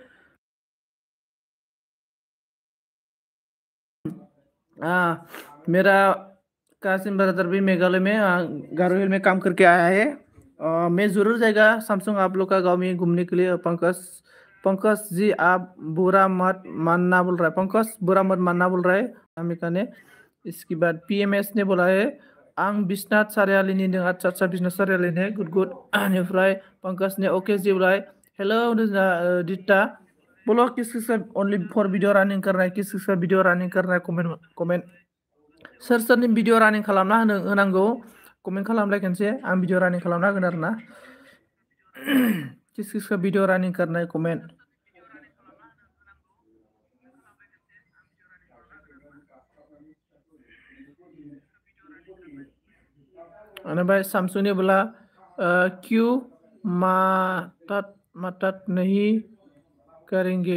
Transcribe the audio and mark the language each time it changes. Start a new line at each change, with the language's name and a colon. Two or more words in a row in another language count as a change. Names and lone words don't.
Hindi: मेरा कासिम ब्रदर भी मेघालय में गारो हिल में काम करके आया है। मैं ज़रूर जाएगा सैमसंग आप लोग का गांव में घूमने के लिए। पंकज पंकज जी आप बुरा मत मानना बोल रहा है। पंकज बुरा मत मानना बोल रहा है अमिका ने। इसके बाद PMS ने बोला है
Bodo: आं बिश्नाथ सारियालिनि नों।
Hindi: अच्छा अच्छा बिश्नाथ सारियालिनि,
English: good good.
Hindi: बेनिफ्राय पंकज ने ओके जी बोला है। हेलो दिता। बोलो किस किस का
English: only for video running
Hindi: करना है, किस किस का
English: video running
Hindi: करना है
English: comment comment.
Bodo: सोर सोरनि भिडिअ रानिं खालामना होनांगौ कमेन्ट खालामलाय खनसे। आं भिडिअ रानिं खालामना होगोन आरो ना।
Hindi: किस किस का
English: video running
Hindi: करना है कमेंट। भाई सैमसंग ने बोला क्यों मदद नहीं करेंगे?